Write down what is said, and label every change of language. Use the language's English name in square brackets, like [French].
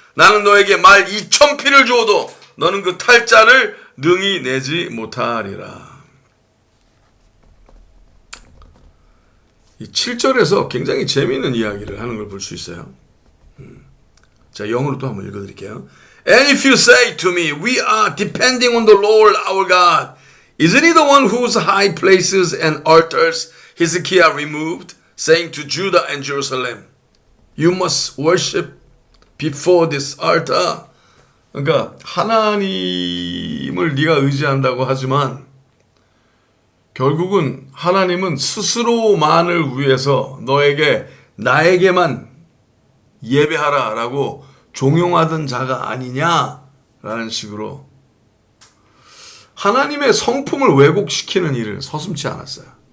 [Korean] 나는 너에게 말 2,000피를 주어도 너는 그 탈자를 능히 내지 못하리라. 이 7절에서 굉장히 재미있는 이야기를 하는 걸 볼 수 있어요. 자, 영어로 또 한번 읽어드릴게요. [English] And if you say to me, we are depending on the Lord our God, isn't he the one whose high places and altars Hezekiah removed, saying to Judah and Jerusalem, you must worship before this altar? [Korean] 그러니까 하나님을 네가 의지한다고 하지만 결국은 하나님은 스스로만을 위해서 너에게 나에게만 예배하라라고 종용하던 자가 아니냐라는 식으로 하나님의 성품을 왜곡시키는 일을 서슴지 않았어요.